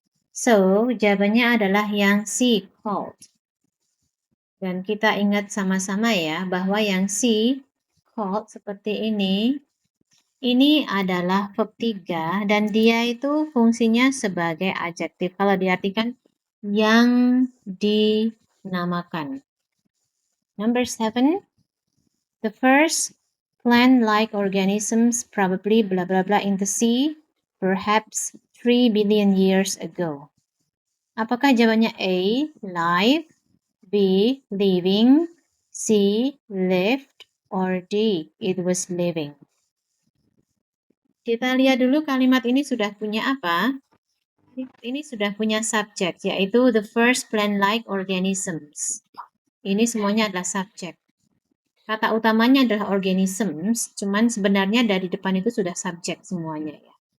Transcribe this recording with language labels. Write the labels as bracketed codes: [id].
[id] So, jawabannya adalah yang C called. Dan kita ingat sama-sama ya, bahwa yang C, called seperti ini adalah verb 3 dan dia itu fungsinya sebagai adjektif. Kalau diartikan yang dinamakan. [en] Number 7, the first plant-like organisms probably blah blah blah in the sea, perhaps 3 billion years ago. [id] Apakah jawabannya A, live, B, living, C, lived, or D, it was living? Kita lihat dulu kalimat ini sudah punya apa? Ini sudah punya subjek, yaitu [en] the first plant-like organisms. [id] Ini semuanya adalah subjek. Kata utamanya adalah organisms, cuman sebenarnya dari depan itu sudah subjek semuanya ya.